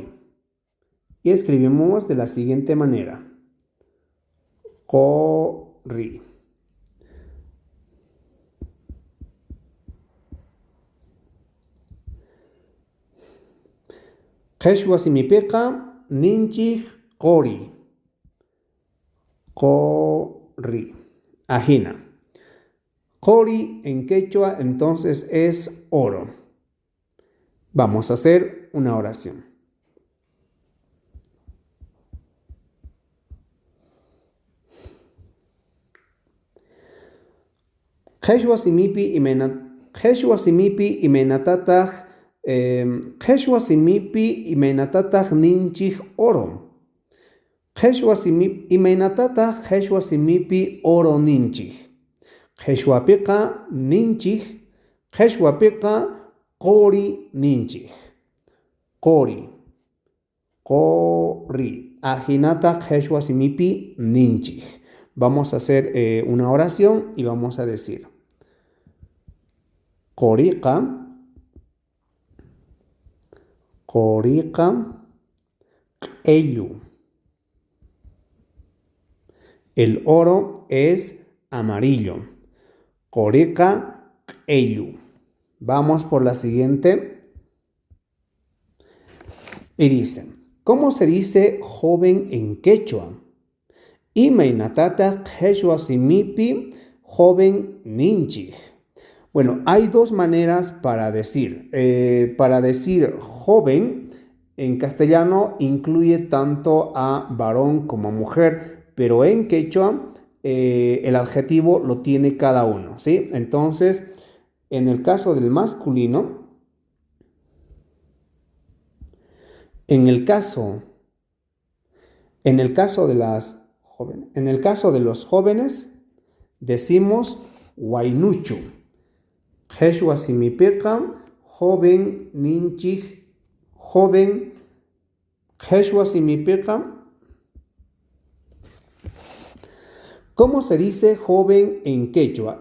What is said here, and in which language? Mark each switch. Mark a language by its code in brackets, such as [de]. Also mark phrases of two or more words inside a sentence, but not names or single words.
[es] Y escribimos de la siguiente manera. [qu] Qori. Qheshwa simipika ninchik qori. Qori. Ajina. [es] Qori en quechua entonces es oro. Vamos a hacer una oración. [qu] Qheshwa simipi imaynatataq ninchik oro. Qheshwa simipi oro ninchik. Qheshwapika ninchik. Qheshwapika qori ninchik. Qori. Qori. Ajinata qheshwa simipi ninchik. [es] Vamos a hacer una oración y vamos a decir [qu] qoriqa, q'ellu. [es] El oro es amarillo. [qu] Qoriqa, q'ellu. [es] Vamos por la siguiente. Y dice, ¿cómo se dice joven en quechua? [qu] Imaynatata qhechwa simipi joven ninchij. [es] Bueno, hay dos maneras para decir. Para decir joven, en castellano incluye tanto a varón como a mujer, pero en quechua el adjetivo lo tiene cada uno, ¿sí? Entonces, en el caso del masculino, en el caso de los jóvenes, decimos wainuchu. [qu] Qhechwa simipiqa joven ninchij, joven. Qhechwa simipiqa. [es] ¿Cómo se dice joven en quechua?